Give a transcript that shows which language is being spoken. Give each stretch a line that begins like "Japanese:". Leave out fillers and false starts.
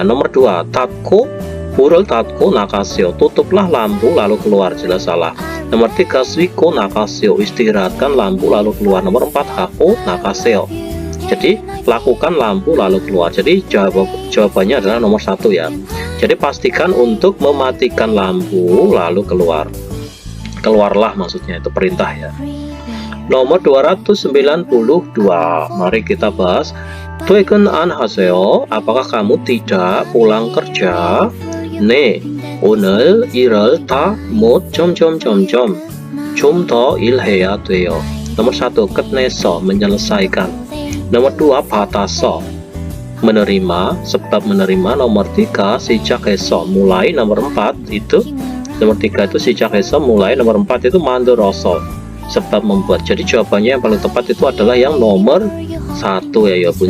Korean: Nomor 2, 닫고 불을 닫고 나가세요.
Indonesian: Tutuplah lampu lalu keluar, jelas salah.
Korean: Nomor 3, 쉬고 나가세요.
Indonesian: Istirahatkan lampu lalu keluar.
Korean: Nomor 4, 하고 나가세요.
Indonesian: Jadi lakukan lampu lalu keluar. Jadi jawabannya adalah nomor 1 ya. Jadi pastikan untuk mematikan lampu lalu keluar. Keluarlah maksudnya, itu perintah ya. Nomor 292. Mari kita bahas.
Korean: 퇴근 안 하세요?
Indonesian: Apakah kamu tidak pulang kerja?
Korean: 네, 오늘 일을 다 못 점점점점 좀 더 일해야 돼요.
Indonesian: Nomor 1, 끝내서, menyelesaikan. Nomor 2, 받아서, menerima, sebab menerima. Nomor 3, 시작해서, mulai. Nomor 4 itu, nomor 3 itu 시작해서, mulai. Nomor 4 itu 만들어서, sebab membuat. Jadi jawabannya yang paling tepat itu adalah yang nomor 1 ya bun.